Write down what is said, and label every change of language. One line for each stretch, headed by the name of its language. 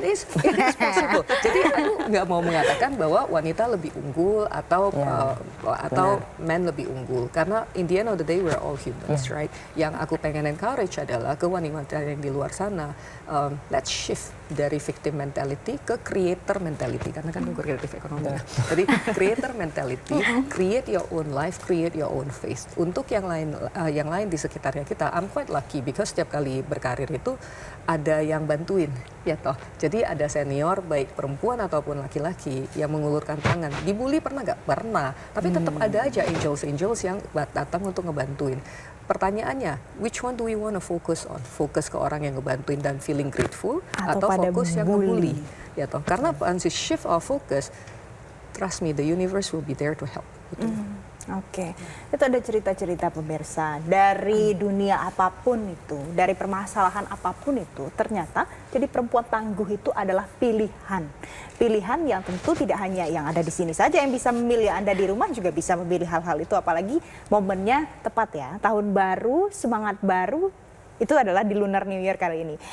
English: It is possible.
Indonesian: Jadi aku nggak mau mengatakan bahwa wanita lebih unggul atau men lebih unggul, karena
English: in the end of the day we're all humans, right?
Indonesian: Yang aku pengen encourage adalah ke wanita yang di luar sana,
English: let's shift
Indonesian: dari
English: victim mentality
Indonesian: ke
English: creator mentality,
Indonesian: karena kan aku kreatif ekonomi.
English: Jadi creator mentality, create your own life, create your own face.
Indonesian: Untuk yang lain di sekitarnya kita,
English: I'm quite lucky because
Indonesian: setiap kali berkarir itu ada yang bantuin, ya toh. Jadi ada senior baik perempuan ataupun laki-laki yang mengulurkan tangan. Dibully pernah nggak? Pernah. Tapi tetap ada aja angels yang datang untuk ngebantuin. Pertanyaannya,
English: which one do we want to focus on?
Indonesian: Fokus ke orang yang ngebantuin dan
English: feeling grateful,
Indonesian: atau fokus yang ngebully? Ya toh. Karena
English: once you shift our focus, trust me, the universe will be there to help.
Indonesian: Gitu. Oke, itu ada cerita-cerita pemirsa dari dunia apapun itu, dari permasalahan apapun itu, ternyata jadi perempuan tangguh itu adalah pilihan. Pilihan yang tentu tidak hanya yang ada di sini saja yang bisa memilih, Anda di rumah juga bisa memilih hal-hal itu, apalagi momennya tepat ya, tahun baru, semangat baru, itu adalah di Lunar New Year kali ini.